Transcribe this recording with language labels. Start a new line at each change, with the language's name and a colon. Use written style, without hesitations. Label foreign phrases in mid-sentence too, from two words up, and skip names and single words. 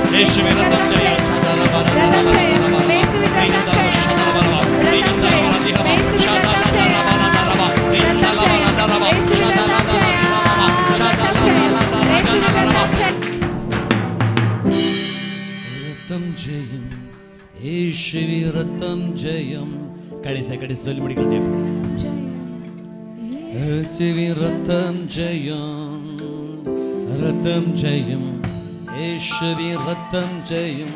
Malayalam: യേശുവിൻ രക്തം ജയം. രക്തം ജയം. യേശുവിൻ രക്തം ജയം. രക്തം ജയം. യേശുവിൻ രക്തം ജയം. രക്തം ജയം. യേശുവിൻ രക്തം ജയം. രക്തം ജയം. യേശുവിൻ രക്തം ജയം.
Tamil: ரத்தம் ஜெயம், இயேசுவின் ரத்தம் ஜெயம். கடைசி சொல்லி முடிக்கிறேன். இயேசுவின் ரத்தம் ஜெயம், ரத்தம் ஜெயம், இயேசுவின் ரத்தம் ஜெயம்.